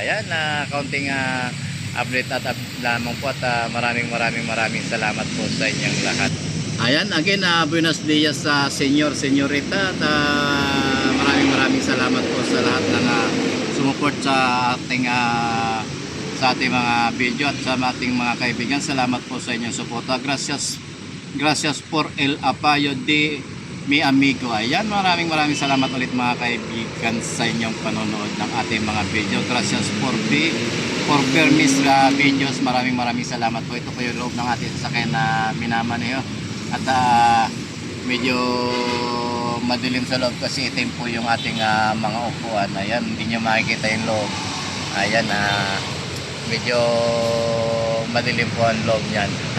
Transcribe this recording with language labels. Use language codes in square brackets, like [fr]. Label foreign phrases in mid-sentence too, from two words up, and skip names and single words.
[tl] Ayan, kaunting update at lamang po at maraming salamat po sa inyong lahat. Ayan, again, [es] buenos dias [tl] sa senyorita at maraming salamat po sa lahat ng sumuport sa ating mga video at sa ating mga kaibigan. Salamat po sa inyong suporta. [es] Gracias por el apoyo de mi amigo. [tl] Ayan, maraming salamat ulit mga kaibigan sa inyong panonood ng ating mga video. [es] Gracias por permis videos. [tl] Maraming salamat po. Ito po yung loob ng ating sasakyan na minamaneho. At medyo madilim sa loob kasi itim po yung ating mga upuan. Ayan, hindi nyo makikita yung loob. Ayan, medyo madilim po ang loob niyan.